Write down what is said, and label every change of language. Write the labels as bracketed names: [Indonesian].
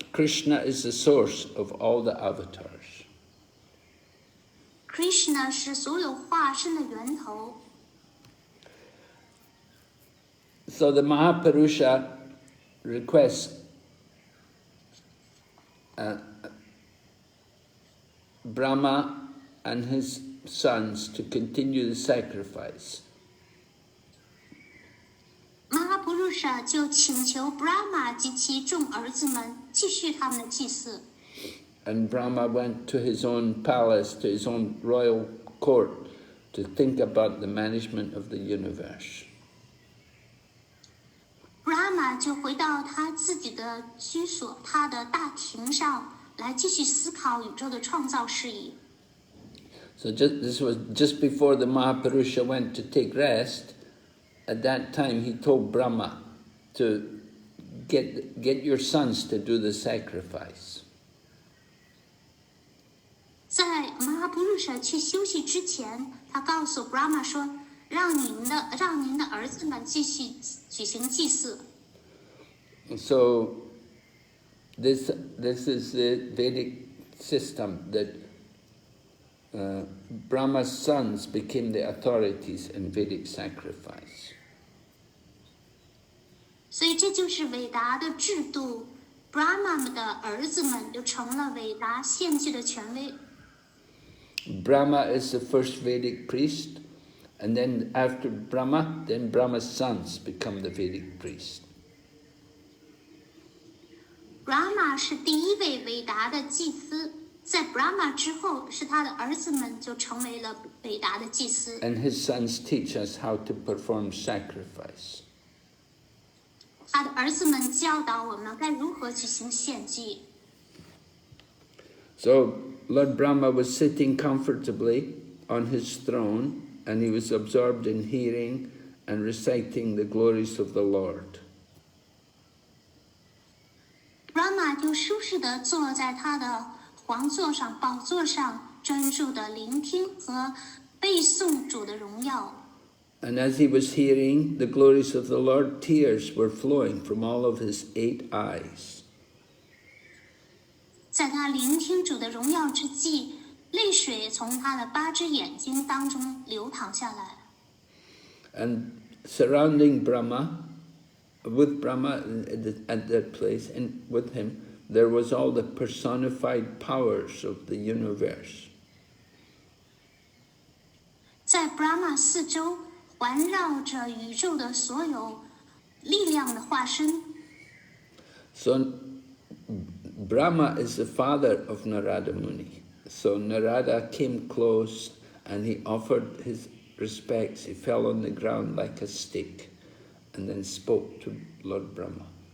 [English] Krishna is the source of all the avatars. [Chinese] Krishna 是所有化身的源头。 [English] So the Mahapurusha requests Brahma and his sons to continue the sacrifice. [Chinese] Mahapurusha 就请求 Brahma 及其众儿子们继续他们的祭祀。 [English] And Brahma went to his own palace, to his own royal court, to think about the management of the universe. [Chinese] Brahma 就回到他自己的居所，他的大庭上来继续思考宇宙的创造事宜。 [English] So this was just before the Mahapurusha went to take rest. At that time, he told Brahma to get your sons to do the sacrifice. [Chinese] 在 Mahapurusha 去休息之前，他告诉 Brahma 说，让您的儿子们继续举行祭祀。 [English] So this is the Vedic system that Brahma's sons became the authorities in Vedic sacrifice. [Chinese] 所以这就是伟达的制度 ，Brahma 的儿子们就成了伟达献祭的权威。 [English] Brahma is the first Vedic priest, and then after Brahma, then Brahma's sons become the Vedic priest. [Chinese] Brahma 是第一位伟达的祭司，在 Brahma 之后，是他的儿子们就成为了伟达的祭司。 [English] And his sons teach us how to perform sacrifice. [Chinese] 他的儿子们教导我们该如何举行献祭。 [English] So Lord Brahma was sitting comfortably on his throne, and he was absorbed in hearing and reciting the glories of the Lord. [Chinese] Brahma 就舒适地坐在他的皇座上、宝座上，专注地聆听和背诵主的荣耀。 [English] And as he was hearing the glories of the Lord, tears were flowing from all of his 8 eyes. [Chinese] 在他聆听主的荣耀之际，泪水从他的8只眼睛当中流淌下来。 [English] And surrounding Brahma, with Brahma at that place, and with him, there was all the personified powers of the universe. [Chinese] 在 Brahma 四周环绕着宇宙的所有力量的化身。 [English] So Brahma is the father of Narada Muni. So Narada came close and he offered his respects. He fell on the ground like a stick and then spoke to Lord Brahma.